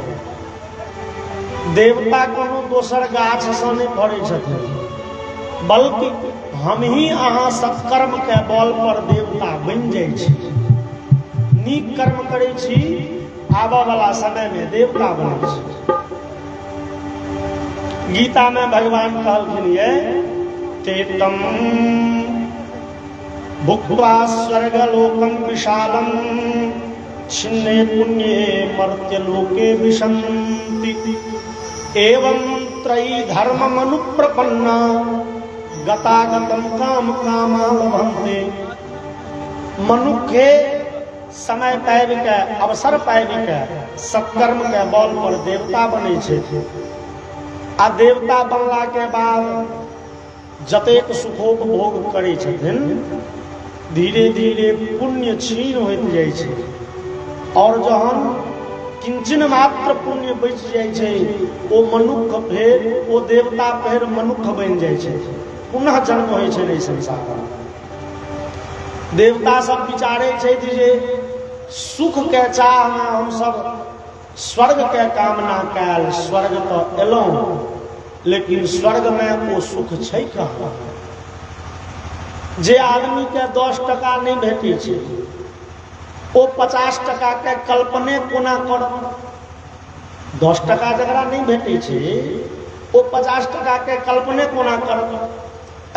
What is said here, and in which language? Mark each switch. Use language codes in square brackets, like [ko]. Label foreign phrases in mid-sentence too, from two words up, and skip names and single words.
[mai] देवता कोनो दोसर गाछ सँ नहि फड़ै छथिन, बल्कि हम ही अहाँ सत्कर्म के बल पर देवता बनि जाइ छी। नीक कर्म करै छी, आबऽ वाला समय में देवता बनै छी। गीता में भगवान कहलखिन ये [sa] तेतम भुक्त्वा स्वर्गलोकं विशालम छिन्ने पुण्ये मर्त्यलोके विशन्ति एवं त्रयी धर्म मनुप्रपन्ना गतागतम काम कामा लभन्ते। [mai] मनुखे समय पाबि के अवसर पाबि के सत्कर्म के बल पर देवता बनै छै। आ देवता बनला के बाद जतेक सुखोपभोग करै छथिन, धीरे धीरे पुण्य क्षीण होइत जाइ छै। और जहन किंचन मात्र पुण्य बचि जाइ छै, ओ मनुख फेर ओ देवता फेर मनुख बनि जाइ छै, पुनः जन्म होइ छै एहि संसार में। देवता सब विचारे छै जे सुख के चाह में हम सब स्वर्ग के कामना कैल, स्वर्ग तो एलौं, लेकिन स्वर्ग में वो सुख छै कहाँ। जे आदमी के 10 टका नहीं भेटै छै, ओ 50 टका के कल्पने कोना करत। 10 टका जकरा नहीं भेटै छै, ओ 50 टका के कल्पने कोना करत।